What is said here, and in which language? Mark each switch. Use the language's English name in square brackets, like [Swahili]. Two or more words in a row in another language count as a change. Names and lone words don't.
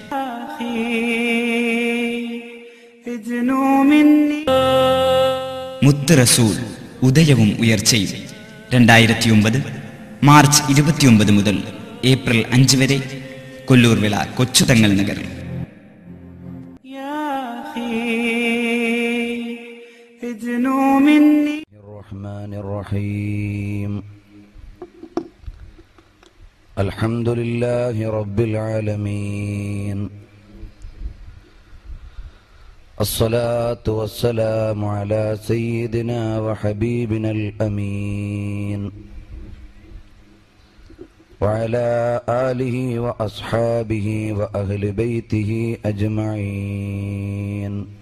[Malayalam] മുത്ത് റസൂൽ ഉദയവും ഉയർച്ചയും 2009 മാർച്ച് 29 മുതൽ ഏപ്രിൽ 5 വരെ കൊല്ലൂർ വിള കൊച്ചുതങ്ങൾ നഗർ. [Arabic] الحمد لله رب العالمين. الصلاة والسلام على سيدنا وحبيبنا الأمين وعلى آله وأصحابه وأهل بيته أجمعين.